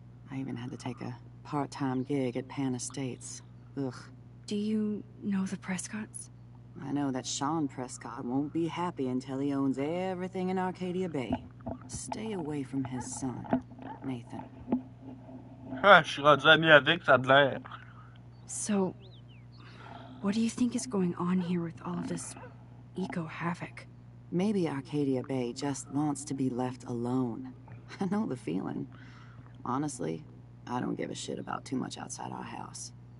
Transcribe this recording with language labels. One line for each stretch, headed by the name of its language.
English: I even had to take a part-time gig at Pan Estates. Ugh. Do you know the Prescotts? I know that Sean Prescott won't be happy until he owns everything in Arcadia Bay. Stay away from his son, Nathan.
French: Ah, je suis rendu ami avec, ça a de l'air.
English: So, what do you think is going on here with all of this eco-havoc? Maybe Arcadia Bay just wants to be left alone. I know the feeling. Honestly, I don't give a shit about too much outside our house.